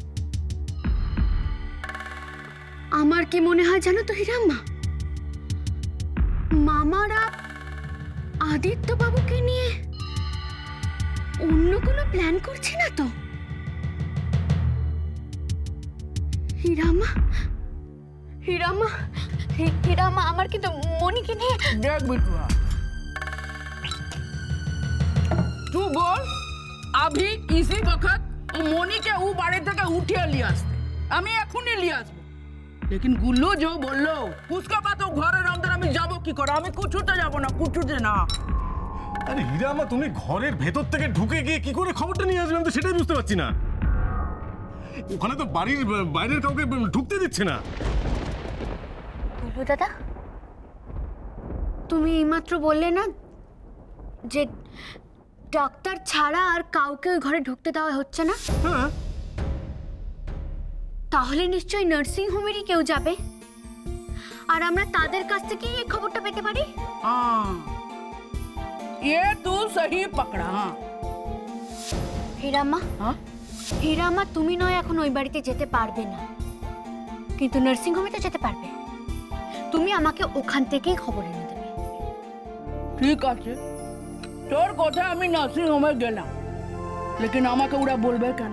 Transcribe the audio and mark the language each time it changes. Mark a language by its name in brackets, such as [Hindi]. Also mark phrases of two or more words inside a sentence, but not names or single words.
[Bangla] আমার কি মনে হয় জানো তো হীরাম্মা, মামারা আদিত্য বাবুকে নিয়ে অন্য কোনো প্ল্যান করছে না তো? হীরাম্মা হীরাম্মা হীরাম্মা, আমার কিন্তু মনিকে নিয়ে। [Hindi] देख बिटुआ, तू बोल अभी इसी वक्त मोनी के ऊ बाड़े [Bangla] থেকে উঠিয়ে নিয়ে আসতে, আমি এখনই নিয়ে আসবো। [Hindi] लेकिन गुल्लू जो बोललो उसके बाद तो ঘরের अंदर [Bangla] আমি যাব কি করে? আমি কিছুতে যাব না, কিছুতে না। আরে হীরামা, তুমি ঘরের ভেতর থেকে ঢুকে গিয়ে কি করে খবরটা নিয়ে আসবে? আমি তো সেটাই বুঝতে পারছি না। ওখানে তো বাড়ির বাইরের কাউকে ঢুকতে দিচ্ছে না। গুল্লু দাদা, তুমি এইমাত্র বললে না যে ডাক্তার ছাড়া আর কাউকে ওই ঘরে ঢুকতে দেওয়া হচ্ছে না? হ্যাঁ, তাহলে নিশ্চয়ই নার্সিং হোমেরই কেউ যাবে, আর আমরা তাদের কাছ থেকেই এই খবরটা পেতে পারি। [Hindi] हाँ ये तू सही पकड़ा। हाँ [Bangla] হীরাম্মা, [Hindi] हाँ [Bangla] হীরাম্মা, তুমি নয় এখন ওই বাড়িতে যেতে পারবে না, কিন্তু নার্সিং হোমে তো যেতে পারবে। তুমি আমাকে ওখান থেকেই খবর এনে দেবে। ঠিক আছে, তোর কথা আমি নার্সিং হোমে গেলাম, লেকিন আমাকে ওরা বলবে কেন?